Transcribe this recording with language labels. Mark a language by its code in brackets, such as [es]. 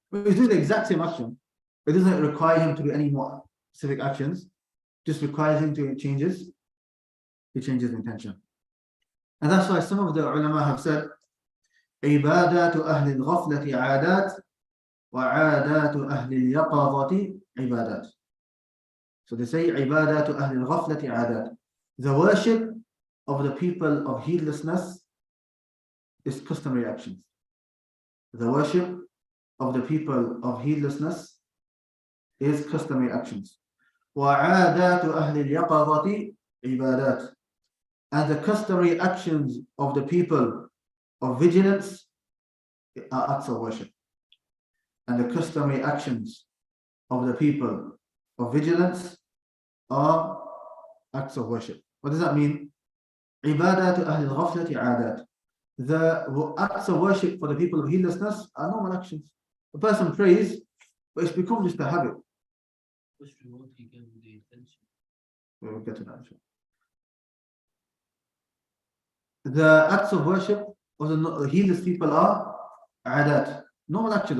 [en] But he's doing the exact same action. It doesn't require him to do any more specific actions, just requires him to changes intention. And that's why some of the ulama have said, [ar] عبادات أهل الغفلة عادات وعادات أهل اليقظة عبادات. [en] So they say [ar] عبادات أهل الغفلة عادات. [en] The worship of the people of heedlessness is customary actions. The worship of the people of heedlessness is customary actions. [ar] وعادات أهل اليقظة عبادات. [en] And the customary actions of the people of vigilance are acts of worship. And the customary actions of the people of vigilance are acts of worship. What does that mean? [ar] عبادات أهل الغفلة عادات. [en] The acts of worship for the people of heedlessness are normal actions. A person prays, but it's become just a habit. Which reward do you give with the intention? We'll get to that. The acts of worship of the heedless people are adat, normal actions.